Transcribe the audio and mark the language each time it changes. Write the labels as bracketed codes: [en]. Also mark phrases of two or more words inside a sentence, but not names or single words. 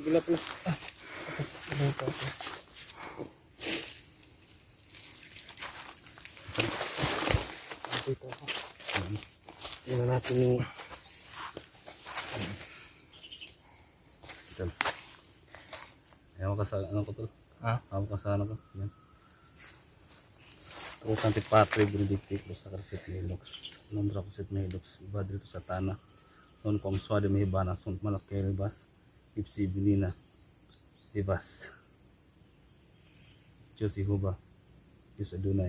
[tl] Tingnan natin yung... Ayaw ka sa ano ko to? Ayaw ka sa ano ko? Yan. Tukang tipatre, Benedictus, Sakarsit, Melox, Nombra Kusit, Melox, Badrito Satana, Son Pang Swade Mehibana, Son Malak Kelibas, Ipsi Binina, Sivas. Diyos Jehovah. Diyos Adonai.